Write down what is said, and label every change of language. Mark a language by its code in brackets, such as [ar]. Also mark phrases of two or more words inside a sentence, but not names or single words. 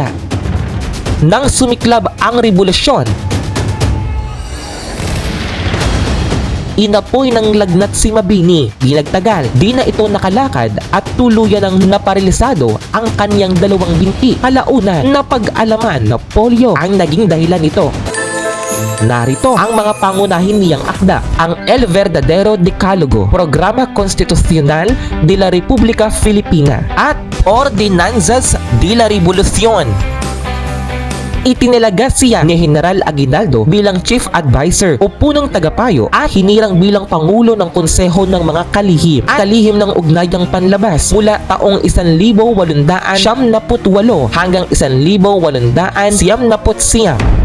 [tl] Nang sumiklab ang revolusyon, inapoy ng lagnat si Mabini. Di nagtagal, di na ito nakalakad at tuluyan ng naparalisado ang kanyang dalawang binti. Kalaunan na pag-alaman na polio ang naging dahilan nito. Narito ang mga pangunahin niyang akda, ang El Verdadero Decálogo, Programa Konstitusyonal de la República Filipina at Ordenanzas de la Revolución. Itinalaga siya ni General Aguinaldo bilang [en] Chief Advisor [tl] o punong tagapayo at hinirang bilang Pangulo ng Konseho ng mga Kalihim at Kalihim ng Ugnayang Panlabas mula taong 1878 hanggang 1879.